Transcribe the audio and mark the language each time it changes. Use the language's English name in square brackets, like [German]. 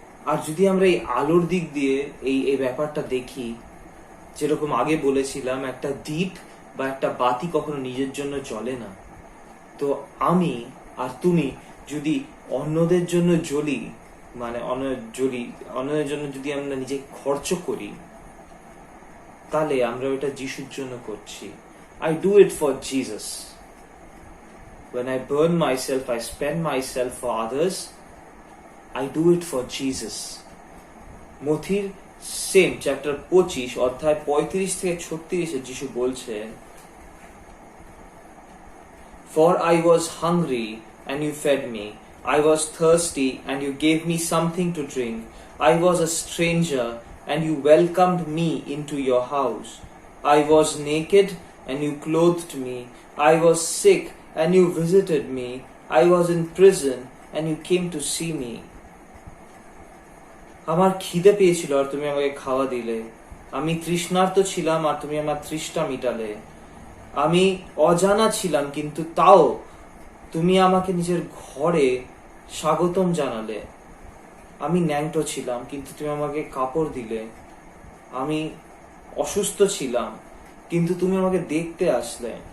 [Bangla] আর যদি আমরা এই আলোর দিক দিয়ে এই ব্যাপারটা দেখি, যেরকম আগে বলেছিলাম, একটা দ্বীপ বা একটা বাতি কখনো নিজের জন্য জ্বলে না। তো আমি আর তুমি যদি অন্যদের জন্য জ্বলি, মানে অন্যদের জন্য যদি আমরা নিজে খরচ করি, তাহলে আমরা ওটা যিশুর জন্য করছি। [English] I do it for Jesus. When I burn myself, I spend myself for others. I do it for Jesus. [Bangla] মথির same chapter 25 অধ্যায় 35 থেকে 36 যিশু বলছেন, [English] For I was hungry and you fed me. I was thirsty and you gave me something to drink. I was a stranger and you welcomed me into your house. I was naked and you clothed me. I was sick and you visited me. I was in prison and you came to see me. [Bangla] আমার খিদে পেয়েছিল আর তুমি আমাকে খাওয়া দিলে। আমি তৃষ্ণার্ত ছিলাম আর তুমি আমার তৃষ্ণা মিটালে। আমি অজানা ছিলাম কিন্তু তাও তুমি আমাকে নিজের ঘরে স্বাগতম জানালে। আমি ন্যাংটো ছিলাম কিন্তু তুমি আমাকে কাপড় দিলে। আমি অসুস্থ ছিলাম কিন্তু তুমি আমাকে দেখতে আসলে।